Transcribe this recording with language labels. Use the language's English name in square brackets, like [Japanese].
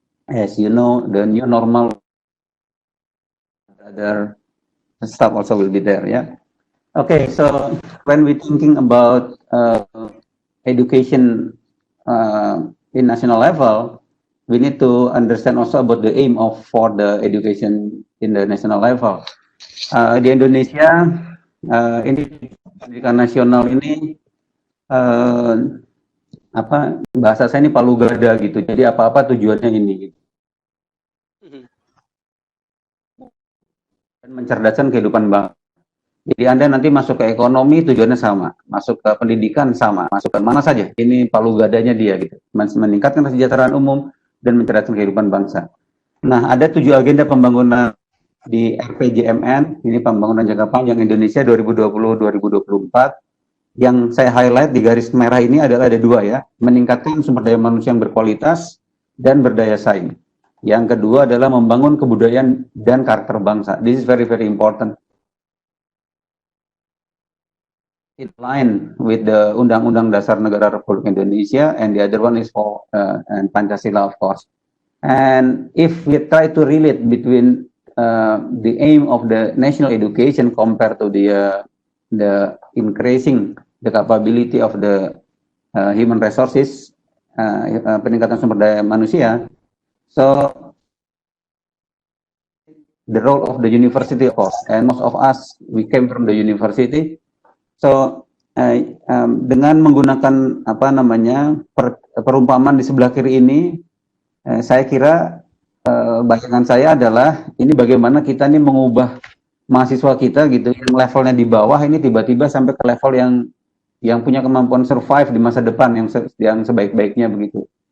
[English] As you know, the new normal, other stuff also will be there. Yeah. Okay. So when we thinking about education in national level, we need to understand also about the aim of for the education in the national level. [Indonesian] Di Indonesia ini pendidikan nasional ini apa bahasa saya ini palu gada gitu. Jadi apa-apa tujuannya ini gitu. Dan mencerdaskan kehidupan bangsa. Jadi Anda nanti masuk ke ekonomi tujuannya sama, masuk ke pendidikan sama, masuk ke mana saja. Ini palu gadanya dia gitu. Meningkatkan kesejahteraan umum dan mencerdaskan kehidupan bangsa. Nah, ada 7 agenda pembangunan di RPJMN, ini pembangunan jangka panjang Indonesia 2020-2024. Yang saya highlight di garis merah ini adalah ada 2 ya, meningkatkan sumber daya manusia yang berkualitas dan berdaya saing. Yang kedua adalah membangun kebudayaan dan karakter bangsa. [English] This is very very important. In line with the Undang-Undang Dasar Negara Republik Indonesia, and the other one is for and Pancasila, of course. And if we try to relate between the aim of the national education compared to the increasing the capability of the human resources, [Indonesian] peningkatan sumber daya manusia, [English] so the role of the university, of course, and most of us we came from the university. [Indonesian] So dengan menggunakan apa namanya perumpamaan di sebelah kiri ini, saya kira bayangan saya adalah ini bagaimana kita nih mengubah mahasiswa kita gitu yang levelnya di bawah ini tiba-tiba sampai ke level yang punya kemampuan survive di masa depan yang sebaik-baiknya begitu.